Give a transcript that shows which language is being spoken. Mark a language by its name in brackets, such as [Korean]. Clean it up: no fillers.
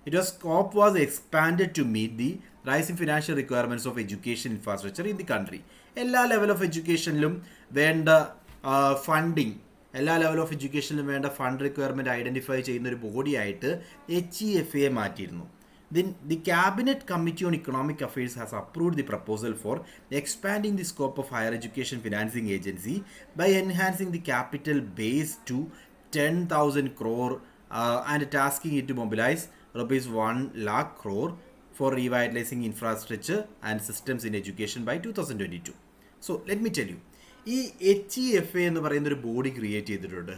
[English] Scope was expanded to meet the rising financial requirements of education infrastructure in the country. [Malayalam] എല്ലാ level of എഡ്യൂക്കേഷനിലും വേണ്ട funding, എല്ലാ level of എഡ്യൂക്കേഷനിലും വേണ്ട fund requirement identify ചെയ്യുന്ന ഒരു ബോഡിയായിട്ട് HEFA മാറ്റിയിരുന്നു. [English] The Cabinet Committee on Economic Affairs has approved the proposal for expanding the scope of Higher Education Financing Agency by enhancing the capital base to 10,000 crore and tasking it to mobilize rupees 1 lakh crore for revitalizing infrastructure and systems in education by 2022. So let me tell you, [Malayalam] ഈ HEFA എന്ന് പറയുന്ന ഒരു body create ചെയ്തിട്ടുണ്ട്.